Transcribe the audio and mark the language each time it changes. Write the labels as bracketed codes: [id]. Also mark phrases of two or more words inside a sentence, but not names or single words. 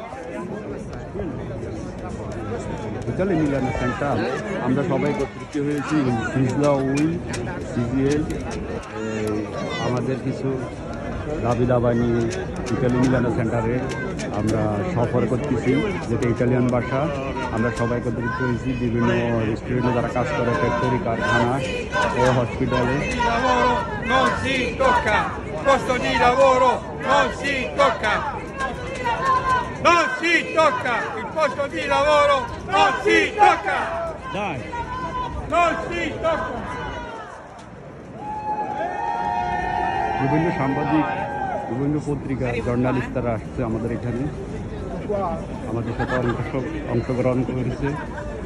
[bn] ইতালি মিলানো সেন্টার আমরা সবাই একত্রিত হয়েছি সিজলা উই সিজিএল আমাদের কিছু দাবি দাবা নিয়ে ইতালি মিলানো সেন্টারে আমরা সফর করতেছি, যেটা ইটালিয়ান ভাষা। আমরা সবাই একত্রিত হয়েছি বিভিন্ন রেস্টুরেন্টে যারা কাজ করে, ফ্যাক্টরি, কারখানা ও হসপিটালে। [it] Non si tocca, posto di lavoro non si tocca, non si tocca, il posto di lavoro non si tocca, Dai. non si tocca. [bn] বিভিন্ন সাংবাদিক, বিভিন্ন পত্রিকা, জার্নালিস্টরা আসছে আমাদের এখানে, আমাদের সাথে অংশগ্রহণ করেছে।